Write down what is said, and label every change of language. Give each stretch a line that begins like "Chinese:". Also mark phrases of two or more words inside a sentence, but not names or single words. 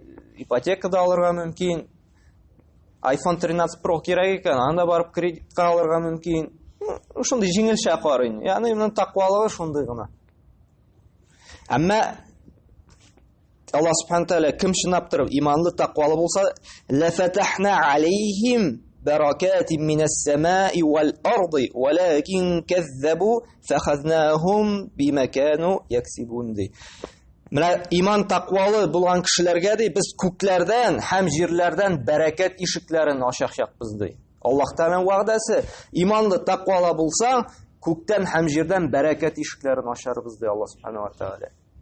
Tatar: Ипотека да алырга мөмкин. iPhone 13 Pro кирәк икән, анда барып кредитка алырга мөмкин. Шундый җиңелчә карый. Ягъни моның тақвалыгы шундый гына. Әмма Аллаһ
Arabic: سبحانه وتعالى
Tatar: кем чынлап торып иманлы, тақвалы булса,
Arabic: لفتحنا عليهم بركات من السماء والأرض ولكن كذبوا فأخذناهم بما كانوا يكسبون.
Tatar: Менә иман, тақвалы булган кешеләргә ди, без күкләрдән һәм җирләрдән бәрәкәт ишекләрен ачачакбыз ди. Аллаһ Тааляның вәгъдәсе, иманлы, тақвалы булсаң, күктән һәм җирдән бәрәкәт ишекләрен ачарбыз ди Аллаһ
Arabic: سبحانه وتعالى.